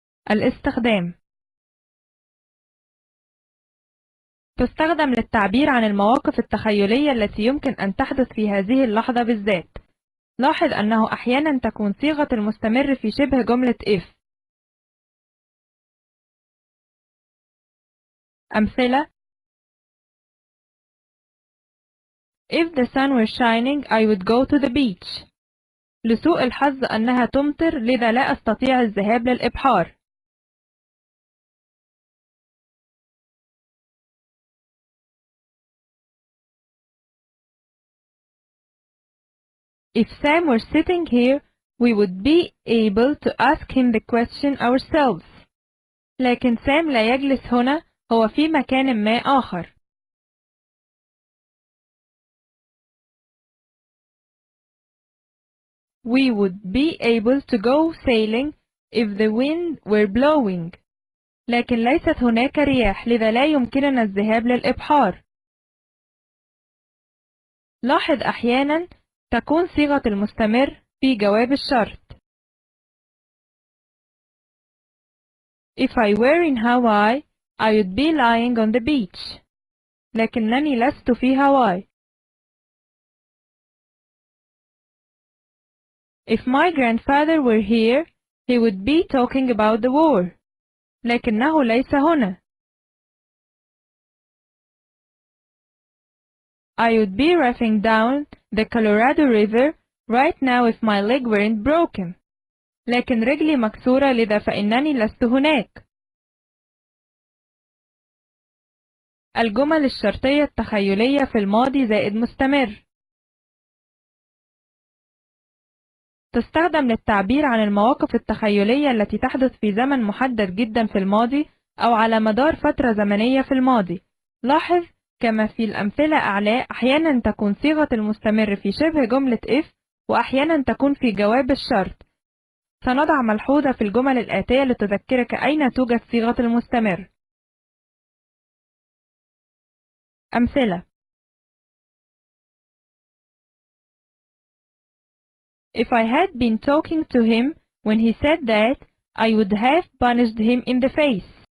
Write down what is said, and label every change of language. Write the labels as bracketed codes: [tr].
[ar] الاستخدام: تستخدم للتعبير عن المواقف التخيلية التي يمكن أن تحدث في هذه اللحظة بالذات، لاحظ أنه أحيانا تكون صيغة المستمر في شبه جملة if. [en] أمثلة: If the sun were shining I would go to the beach. [ar] لسوء الحظ أنها تمطر لذا لا أستطيع الذهاب للإبحار. [en] If Sam were sitting here we would be able to ask him the question ourselves. [ar] لكن سام لا يجلس هنا، هو في مكان ما آخر. [en] We would be able to go sailing if the wind were blowing. [ar] لكن ليست هناك رياح لذا لا يمكننا الذهاب للإبحار. لاحظ أحيانا تكون صيغة المستمر في جواب الشرط. [en] If I were in Hawaii I would be lying on the beach. [ar] لكنني لست في هاواي. [en] If my grandfather were here he would be talking about the war. [ar] لكنه ليس هنا. [en] I would be rafting down the Colorado River right now if my leg weren't broken. [ar] لكن رجلي مكسورة لذا فإنني لست هناك. الجمل الشرطية التخيلية في الماضي زائد مستمر تستخدم للتعبير عن المواقف التخيلية التي تحدث في زمن محدد جدا في الماضي أو على مدار فترة زمنية في الماضي. لاحظ كما في الأمثلة أعلى أحيانا تكون صيغة المستمر في شبه جملة if وأحيانا تكون في جواب الشرط. سنضع ملحوظة في الجمل الآتية لتذكرك أين توجد صيغة المستمر. [en] أمثلة: If I had been talking to him when he said that I would have punished him in the face.